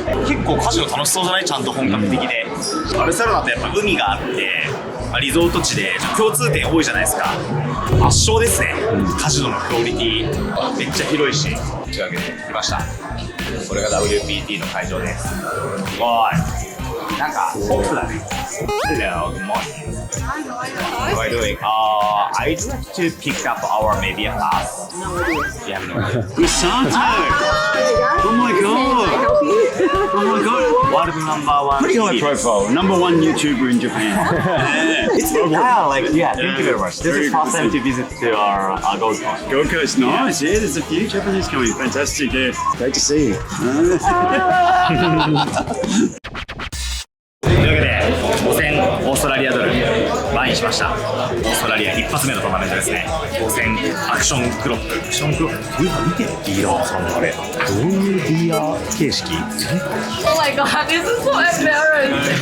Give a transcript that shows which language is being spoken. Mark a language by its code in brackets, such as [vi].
[ja] 結構カジノ楽しそうじゃない？ちゃんと本格的で。バルセロナってやっぱ海があって、リゾート地で共通点多いじゃないですか。圧勝ですね、カジノのクオリティめっちゃ広いし。というわけで来ました。これが WPT の会場です。すごいなんかポップだね。 [en] Hello, good morning. How are you doing? I'd like to pick up our maybe a class. You have no idea. Sato! Oh my god! Oh my god! World number one. Pretty high profile. Number one YouTuber in Japan. It's been thank you very much. This is first time to visit to our Gold Coast. Gold Coast, nice. Yeah, there's a few Japanese coming. Fantastic. Yeah, great to see you. [ja] というわけで5000オーストラリアドルバインしました。オーストラリア一発目のトーナメントですね。5000アクションクロップ。アクションクロップ。見てディーラーさんのあれ。どういうディーラー形式？ [en] Oh my god, this is so embarrassing.